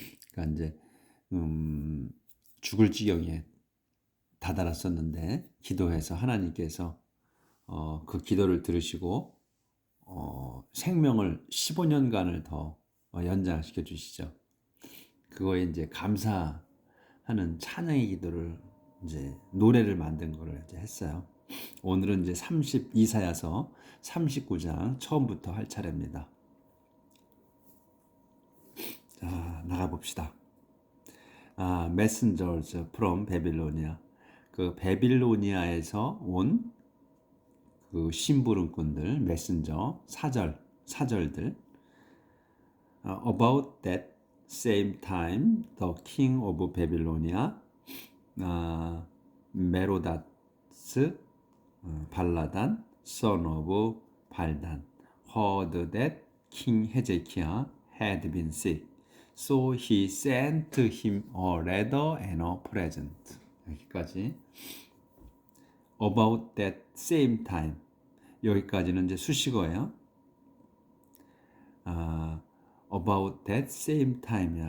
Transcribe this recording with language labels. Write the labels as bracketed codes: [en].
[ko] 그러니까 이제 죽을 지경에 다다랐었는데 기도해서 하나님께서 그 기도를 들으시고 생명을 15년간을 더 연장시켜 주시죠. 그거에 이제 감사하는 찬양의 기도를 이제 노래를 만든 거를 이제 했어요. 오늘은 이제 이사야서 39장 처음부터 할 차례입니다. 자, 나가 봅시다. [en] Messengers from Babylonia. [ko] 그 베빌로니아에서 온 그 심부름꾼들, 메신저, 사절들. [en] About that same time, the king of Babylonia, 메로다스, 발라단, son of 발단, heard that King Hezekiah had been sick. So he sent him a letter and a present. [ko] 여기까지. [en] About that same time. [ko] 여기까지는 이제 수식어예요. [en] About that same time이야.